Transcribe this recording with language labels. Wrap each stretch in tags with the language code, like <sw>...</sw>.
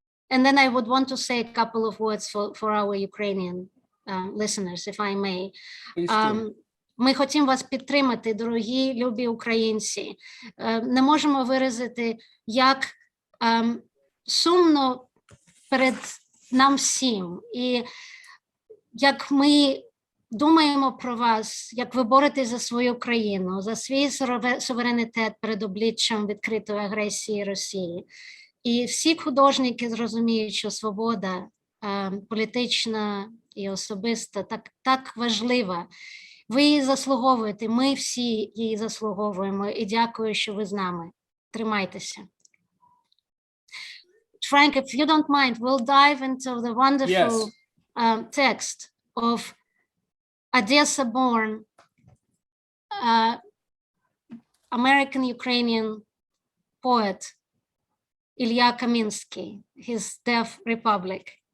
<en>And then I would want to say a couple of words for our Ukrainian listeners, if I may.</en> <uk>Ми хочемо вас підтримати, дорогі, любі українці. Не можемо виразити, як сумно перед нам всім. І як ми думаємо про вас, як ви боретесь за свою країну, за свій суверенітет перед обличчям відкритої агресії Росії. І всі художники зрозуміють, що свобода політична і особиста так важлива. Ви її заслуговуєте, ми всі її заслуговуємо, і дякую, що ви з нами. Тримайтеся.</uk> <en>Frank, if you don't mind, we'll dive into the wonderful text of Odessa-born American-Ukrainian poet Ilya Kaminsky, his Deaf Republic.</en>